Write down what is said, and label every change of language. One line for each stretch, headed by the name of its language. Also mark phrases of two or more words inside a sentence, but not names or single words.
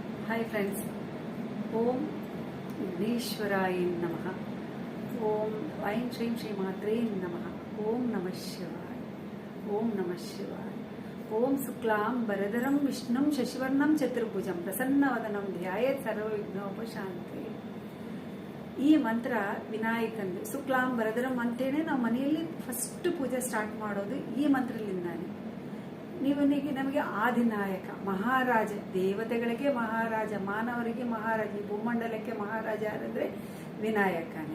English: Hi friends,
Sanskrit: ओम विघ्नेश्वराय नमः। ओम ऐं श्रीं श्री मात्रे नमः। ओम नमः शिवाय। ओम नमः शिवाय। ओम शुक्लां वरदरं विष्णुं शशिवर्णं चतुर्भुजं प्रसन्नवदनं ध्यायेत् सर्वविघ्नोपशान्तये।
Kannada: ಈ ಮಂತ್ರ ವಿನಾಯಕಂದು
Sanskrit: ಶುಕ್ಲಾಂ ವರದರಂ
Kannada: ಅಂತೇನೆ ನಾವು ಮನೆಯಲ್ಲಿ ಫಸ್ಟ್ ಪೂಜೆ ಸ್ಟಾರ್ಟ್ ಮಾಡೋದು ಈ ಮಂತ್ರದಿಂದಾನೆ. ನಮಗೆ ಆದಿನಾಯಕ ಮಹಾರಾಜ, ದೇವತೆಗಳಿಗೆ ಮಹಾರಾಜ, ಮಾನವರಿಗೆ ಮಹಾರಾಜ, ಈ ಭೂಮಂಡಲಕ್ಕೆ ಮಹಾರಾಜ ಯಾರಂದ್ರೆ ವಿನಾಯಕನೇ.